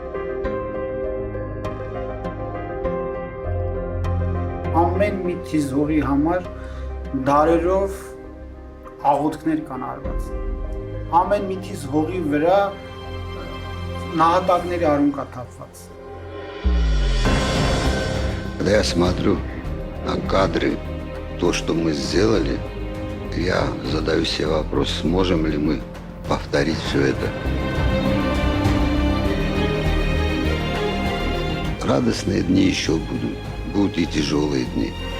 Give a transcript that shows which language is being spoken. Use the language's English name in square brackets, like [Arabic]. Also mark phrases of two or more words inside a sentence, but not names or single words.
[Armenian] Ամեն մի թիզ հողի համար դարերով աղոթքներ կան արված։ Ամեն մի թիզ հողի վրա նահատակների արուն կա թափված։ [Russian] Когда я смотрю на кадры, то, что мы сделали, я задаю себе вопрос, сможем ли мы повторить все это. Радостные дни еще будут и тяжелые дни.